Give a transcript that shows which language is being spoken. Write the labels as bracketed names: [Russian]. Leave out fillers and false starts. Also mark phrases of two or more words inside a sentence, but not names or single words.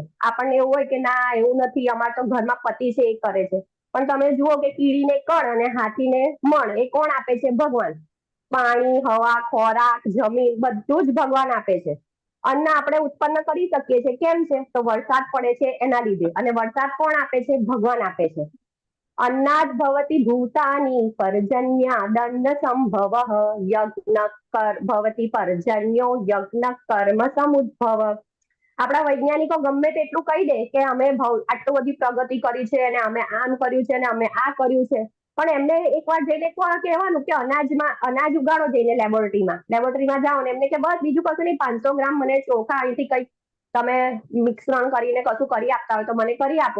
[Gujarati] આપણને એવું હોય કે ના એવું નથી, અમાર તો ઘરમાં પતિ છે એ કરે છે, પણ તમે જુઓ કે કીડીને કણ અને હાથીને મણ એ કોણ આપે છે? ભગવાન. પાણી, હવા, ખોરાક, જમીન બધું જ ભગવાન આપે છે. અન્ન આપણે ઉત્પન્ન કરી શકીએ છીએ, કેમ છે? તો વરસાદ પડે છે એના લીધે. અને વરસાદ કોણ આપે છે? ભગવાન આપે છે. [Sanskrit] अन्नाद भवति भूतानि पर्जन्या दंड संभव यज्ञ भवति पर्जन्यो यज्ञ कर्म समुद्भव. [Gujarati] આપણા વૈજ્ઞાનિકો ગમે તેટલું કહી દે કે અમે આટલી બધી પ્રગતિ કરી છે અને અમે આમ કર્યું છે અને અમે આ કર્યું છે, પણ એમને એકવાર જઈને કહેવાનું કે અનાજ ઉગાડો જઈને લેબોરેટરીમાં જાઓ ને એમને કે બસ બીજું કશું નહીં, 500 ગ્રામ મને ચોખા અહીંથી કઈ તમે મિશ્રણ કરીને કશું કરી આપતા હોય તો મને કરી આપો.